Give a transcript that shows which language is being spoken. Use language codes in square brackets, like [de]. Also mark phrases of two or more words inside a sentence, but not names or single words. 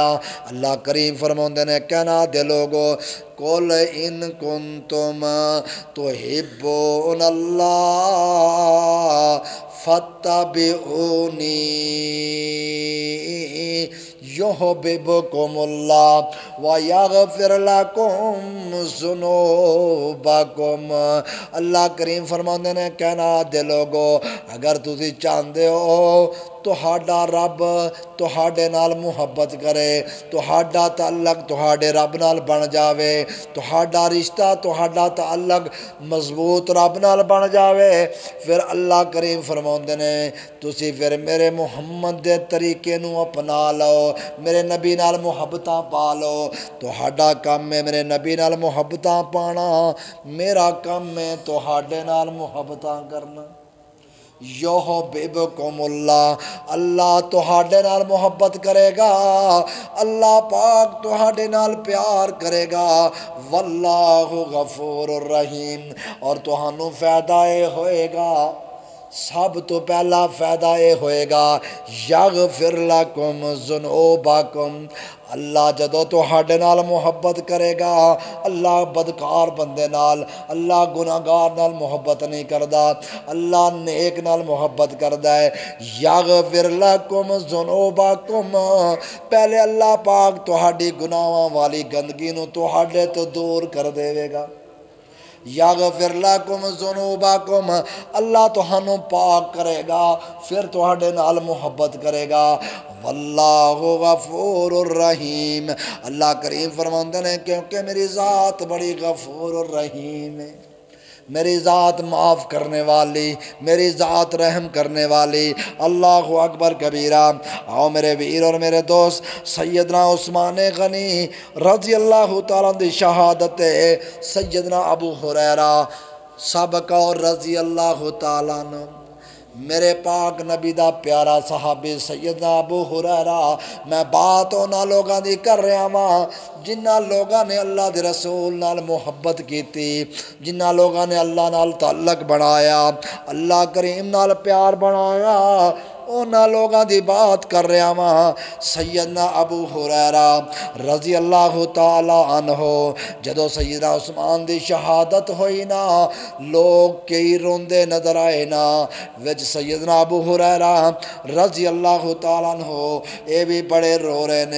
[pa] اللہ کریم فرماندے نے کہنا دے لوگو [ar] قل ان کنتم تحبون اللہ فاتبعونی یحببکم اللہ ویغفر لکم ذنوبکم۔ [pa] اللہ کریم فرماندے نے کہنا دے لوگو اگر تسی چاہندے ہو تہاڈا رب تہاڈے نال محبت کرے، تہاڈا تعلق تہاڈے رب نال بن جاوے، تہاڈا رشتہ تہاڈا تعلق مضبوط رب نال بن جاوے، پھر اللہ کریم فرماندے نے تسی پھر میرے محمد دے طریقے نو اپنا لو، میرے نبی نال محبتاں پا لو۔ تہاڈا کام ہے میرے نبی نال محبتاں پانا، میرا کام ہے تہاڈے نال محبتاں کرنا۔ [ar] یحببکم اللہ، [pa] اللہ تہاڈے نال محبت کرے گا، اللہ پاک تہاڈے نال پیار کرے گا، [ar] واللہ غفور الرحیم، [pa] اور تہانوں فائدہ اے ہوئے گا، سب تو پہلا فائدہ یہ ہوئے گا [ar] یغفر لکم ذنوبکم، [pa] اللہ جدو تہاڈے نال محبت کرے گا، اللہ بدکار بندے نال، اللہ گناہگار نال محبت نہیں کردا، اللہ نیک نال محبت کردا ہے۔ [ar] یغفر لکم ذنوبکم، [pa] پہلے اللہ پاک تہاڈی گناہاں والی گندگی نو تہاڈے تو دور کر دے گا۔ [ar] یغفر لکم ذنوبکم، [pa] اللہ تہانوں پاک کرے گا، پھر تہاڈے نال محبت کرے گا، [ar] واللہ غفور الرحیم، [pa] اللہ کریم فرماندے نے کیونکہ میری ذات بڑی غفور الرحیم ہے، میری ذات معاف کرنے والی، میری ذات رحم کرنے والی۔ [ar] اللہ اکبر کبیرہ۔ [pa] آؤ میرے ویر اور میرے دوست، سیدنا عثمان غنی [ar] رضی اللہ تعالیٰ [pa] دی شہادت سیدنا ابو ہریرہ سابقہ اور [ar] رضی اللہ تعالیٰ عنہ، [pa] میرے پاک نبی دا پیارا صحابی سیدنا ابو ہریرہ، میں بات انہاں لوگاں دی کر رہا ہاں جنہ لوگاں نے اللہ دے رسول نال محبت کیتی، جنہ لوگاں نے اللہ نال تعلق بنایا، اللہ کریم نال پیار بنایا، انہاں لوگاں دی بات کر رہا ہاں۔ سیدنا ابو ہریرہ [ar] رضی اللہ تعالی عنہ [pa] جدو سیدنا عثمان دی شہادت ہوئی نا، لوگ کئی روندے نظر آئے نا، وچ سیدنا ابو ہریرہ [ar] رضی اللہ تعالی عنہ [pa] اے بھی بڑے رو رہے نے۔